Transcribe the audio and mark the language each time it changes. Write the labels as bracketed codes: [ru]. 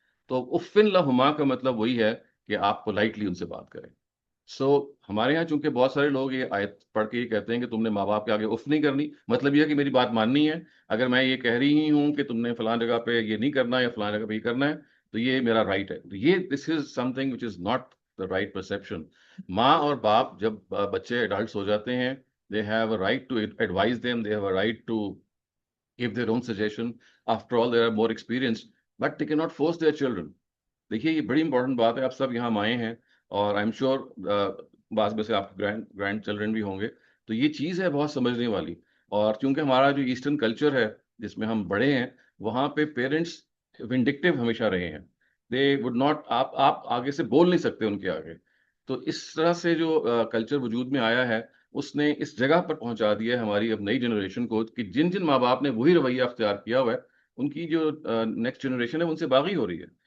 [ur] تو افن لہما کا مطلب وہی ہے کہ آپ پولائٹلی ان سے بات کریں. سو ہمارے یہاں چونکہ بہت سارے لوگ یہ آیت پڑھ کے یہ کہتے ہیں کہ تم نے ماں باپ کے آگے اف نہیں کرنی, مطلب یہ ہے کہ میری بات ماننی ہے. اگر میں یہ کہہ رہی ہوں کہ تم نے فلاں جگہ پہ یہ نہیں کرنا یا فلاں جگہ پہ یہ کرنا ہے, تو یہ میرا رائٹ ہے. تو یہ [en] This is something which is not the right perception. [ur] ماں اور باپ جب بچے ایڈلٹس ہو جاتے ہیں, [en] they have a right to advise them, they have a right to give their own suggestion. After all, they are more experienced, but they cannot force their children. [ur] دیکھیے یہ بڑی امپورٹنٹ بات ہے. آپ سب یہاں آئے ہیں اور [en] I am sure [ur] بعض میں سے آپ کے گرینڈ چلڈرن بھی ہوں گے, تو یہ چیز ہے بہت سمجھنے والی. اور کیونکہ ہمارا جو ایسٹرن کلچر ہے جس میں ہم بڑے ہیں, وہاں پہ پیرنٹس ونڈکٹیو ہمیشہ رہے ہیں. [en] they would not, [ur] آپ آگے سے بول نہیں سکتے ان کے آگے. تو اس طرح سے جو کلچر وجود میں آیا ہے, اس نے اس جگہ پر پہنچا دیا ہے ہماری اب نئی جنریشن کو کہ جن ماں باپ نے وہی رویہ اختیار کیا ہوا ہے, ان کی جو نیکسٹ جنریشن ہے ان سے باغی ہو رہی ہے.